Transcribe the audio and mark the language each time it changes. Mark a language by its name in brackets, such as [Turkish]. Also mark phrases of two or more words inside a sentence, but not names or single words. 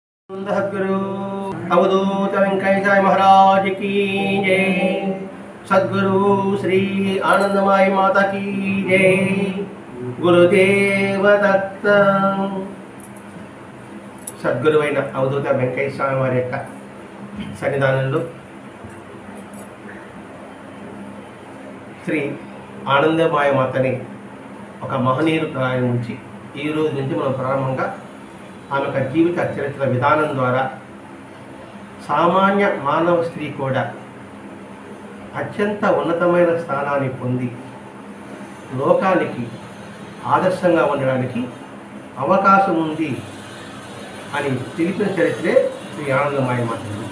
[Hindi] सद्गुरु अवधूत वेंकटेश महाराज की जय। सद्गुरु श्री आनंदमय माता की जय। गुरुदेव दत्त। [Telugu] సద్గురువైన అవధూత వెంకటేశ్వర స్వామి వారి యొక్క సన్నిధానంలో శ్రీ ఆనందమయ మాతని ఒక మహనీయులు ప్రారంభించి ఈ రోజు నుంచి మనం ప్రారంభంగా ఆమె యొక్క జీవిత చరిత్ర విధానం ద్వారా సామాన్య మానవ స్త్రీ కూడా అత్యంత ఉన్నతమైన స్థానాన్ని పొంది లోకానికి ఆదర్శంగా ఉండడానికి అవకాశం ఉంది అని తెలిపిన చరిత్రే శ్రీ ఆనందమయ మాత.